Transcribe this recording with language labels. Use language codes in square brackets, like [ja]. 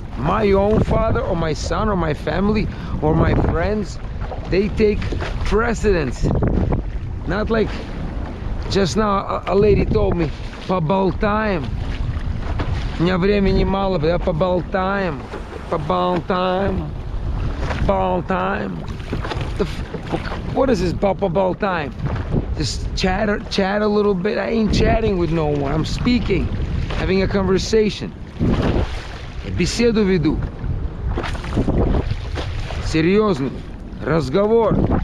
[en] My own father, or my son, or my family, or my friends, they take precedence. Not like just now a lady told me, поболтаем. [ru] У меня времени мало, да, поболтаем. Поболтаем. Поболтаем. [en] What is this поболтаем? Just chat a little bit. I ain't chatting with no one. I'm speaking, having a conversation. [ru] Беседу веду. Серьезный разговор.